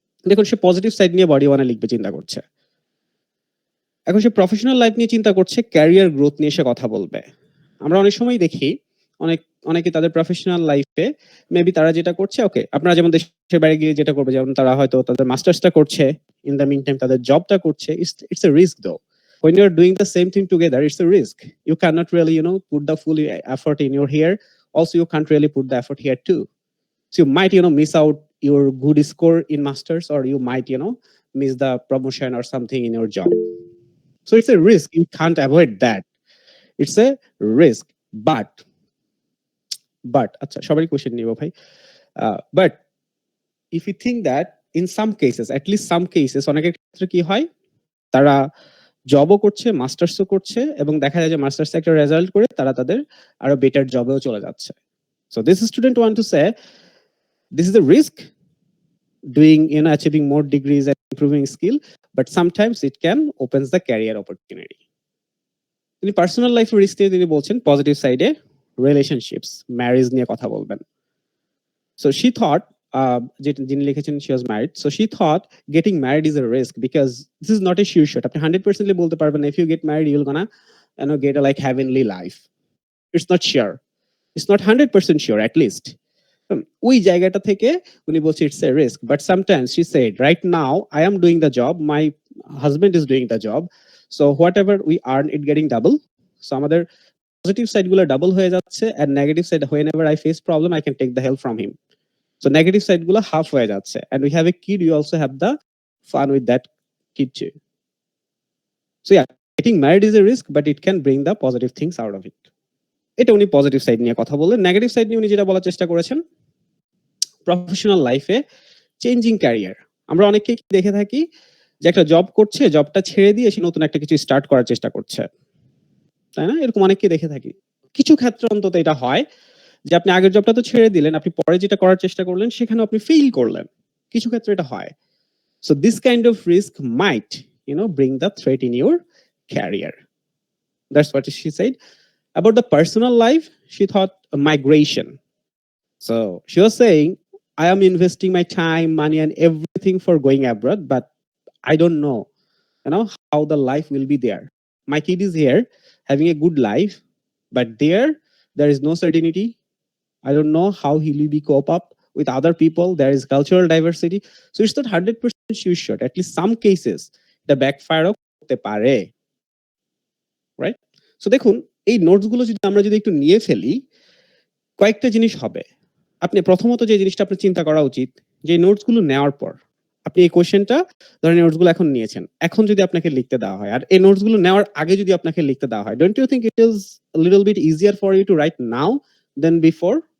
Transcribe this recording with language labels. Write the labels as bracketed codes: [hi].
[bn] দেখুন সে positive side নিয়ে body 1 এ লিখবে চিন্তা করছে। এখন সে প্রফেশনাল লাইফ নিয়ে চিন্তা করছে, ক্যারিয়ার গ্রোথ নিয়ে সে কথা বলবে। আমরা অনেক সময় দেখি অনেকে তাদের প্রফেশনাল লাইফে মেবি তারা যেটা করছে, ওকে আপনারা যেমন দেশের বাইরে গিয়ে যেটা করবে, যেমন তারা হয়তো তাদের মাস্টার্সটা করছে, ইন দ্য মিন টাইম তাদের জবটা করছে। [en] It's a risk though. When you're doing the same thing together, it's a risk. You cannot really, put the full effort in your here. Also, you can't really put the effort here too. So you might, miss out your good score in masters, or you might, miss the promotion or something in your job. So it's a risk. You can't avoid that. It's a risk. [bn] But আচ্ছা সবারই question নিব ভাই। [en] But if you think that in some cases, at least some cases, [bn] অনেকের ক্ষেত্রে কি হয়? তারা জবও করছে, মাস্টার্সও করছে এবং দেখা যায় যে মাস্টার্সে একটা রেজাল্ট করে তারা তাদের আরো বেটার জবেও চলে যাচ্ছে। [en] So this student want to say this is a risk doing, achieving more degrees and improving skill, but sometimes it can opens the career opportunity. [bn] তিনি পার্সোনাল লাইফে রিস্ক নিয়ে তিনি বলছেন পজিটিভ সাইডে রিলেশনশিপস, ম্যারেজ নিয়ে কথা বলবেন। [en] so she thought, [bn] যিনি লিখেছেন [en] She was married, so she thought getting married is a risk because this is not a sure shot. [bn] আপনি 100% বলতে পারবেন না [en] If you get married you will gonna get a like heavenly life. It's not sure, it's not 100% sure at least. [bn] ওই জায়গাটা থেকে উনি বলছে [en] It's a risk, but sometimes she said right now I am doing the job, my husband is doing the job, so whatever we earn it getting double. So [bn] আমাদের positive side গুলো double হয়ে যাচ্ছে, [en] and negative side whenever I face problem I can take the help from him. So negative side [bn] গুলো half হয়ে যাচ্ছে, [en] and we have a kid, you also have the fun with that kid too. So yeah, getting married is a risk but it can bring the positive things out of it. [bn] এটা উনি positive side নিয়ে কথা বললেন। Negative side নিয়ে উনি যেটা বলার চেষ্টা করেছেন, প্রফেশনাল লাইফে চেঞ্জিং ক্যারিয়ার। আমরা অনেকেই দেখে থাকি যে একটা জব করছে, জবটা ছেড়ে দিয়ে সে নতুন একটা কিছু স্টার্ট করার চেষ্টা করছে। তাই না? এরকম অনেককে দেখে থাকি। কিছু ক্ষেত্রে অন্তত এটা হয় যে আপনি আগের জবটা তো ছেড়ে দিলেন, আপনি পরে যেটা করার চেষ্টা করলেন সেখানেও আপনি ফেইল করলেন। কিছু ক্ষেত্রে এটা হয়। [en] So this kind of risk might, bring the threat in your career. That's what she said. About the personal life, she thought migration. So she was saying, I am investing my time, money, and everything for going abroad, but I don't know, how the life will be there. My kid is here having a good life, but there is no certainty. I don't know how he will be cope up with other people. There is cultural diversity. So it's not 100% sure. At least some cases, the backfire [bn] করতে পারে, [en] right? [bn] So দেখুন, এই notes গুলো যদি আমরা একটু নিয়ে ফেলি, কয়েকটা জিনিস হবে। আপনি প্রথমত যে জিনিসটা আপনার চিন্তা করা উচিত, যে নোটস গুলো নেওয়ার পর আপনি এই কোশ্চেনটা, ধরেন নোটস গুলো এখন নিয়েছেন, এখন যদি আপনাকে লিখতে দেওয়া হয়, আর এই নোটস গুলো নেওয়ার আগে যদি আপনাকে লিখতে দেওয়া হয়, [en] Don't you think it is little bit easier for you to write now then before?